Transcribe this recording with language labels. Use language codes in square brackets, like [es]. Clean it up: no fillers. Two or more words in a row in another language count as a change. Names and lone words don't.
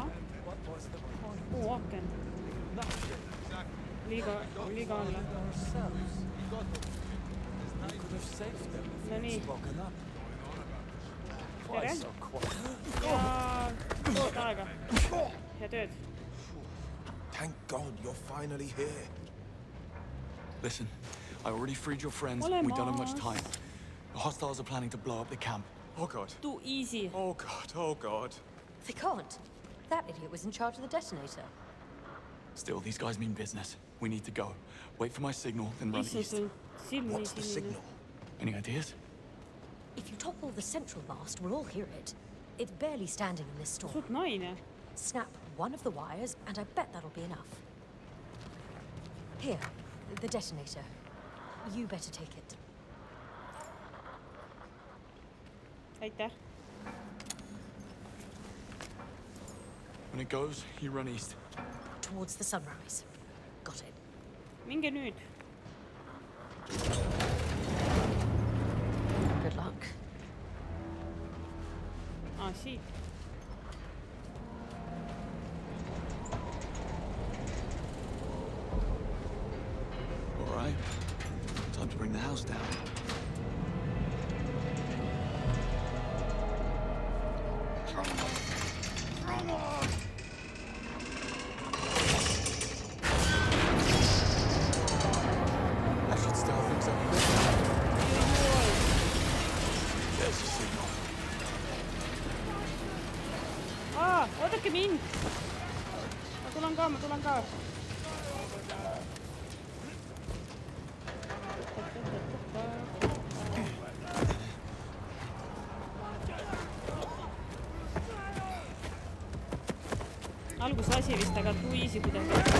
[et] Oo, aken. Liiga alla. No nii. Tere. Ja oot aega. Hea tööd. [en] Thank God you're finally here. Listen, I already freed your friends. [et] Ole [en] We don't have much [et] maas. [en] time. The hostiles are planning to blow up the camp. Oh God. Too easy. Oh God. Oh God. They can't. That idiot was in charge of the detonator. Still, these guys mean business. We need to go. Wait for my signal, then run [et] Issand, [en] east. [et] sul silm nii [en] What's the [et] sinine. [en] signal? Any ideas? If you topple the central mast, we'll all hear it. It's barely standing in this storm. [et] Suht naine. [en] Snap one of the wires, and I bet that'll be enough. Here, the detonator. You better take it. [et] Aitäh. [en] When it goes, you run east. Towards the sunrise. Got it. [et] Minge nüüd. [en] Good luck. [et] Siit. [en] All right. Time to bring the house down. I should start things up a bit now. There's the signal. [et] Oodake mind. Ma tulen ka. Algus lasi vist, aga [en] too easy [et] kuidagi.